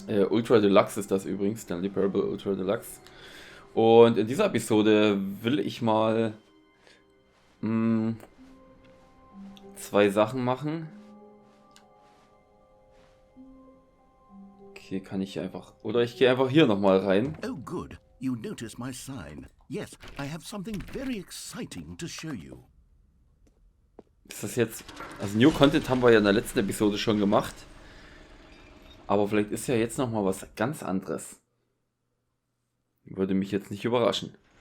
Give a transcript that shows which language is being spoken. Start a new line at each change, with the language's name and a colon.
German: Ultra Deluxe ist das übrigens, Stanley Parable Ultra Deluxe. Und in dieser Episode will ich mal zwei Sachen machen. Okay, kann ich einfach... Oder ich gehe einfach hier nochmal rein.
English: Oh good, you notice my sign. Yes, I have something very exciting to show you.
German: Ist das jetzt... Also New Content haben wir ja in der letzten Episode schon gemacht. Aber vielleicht ist ja jetzt nochmal was ganz anderes. Würde mich jetzt nicht überraschen.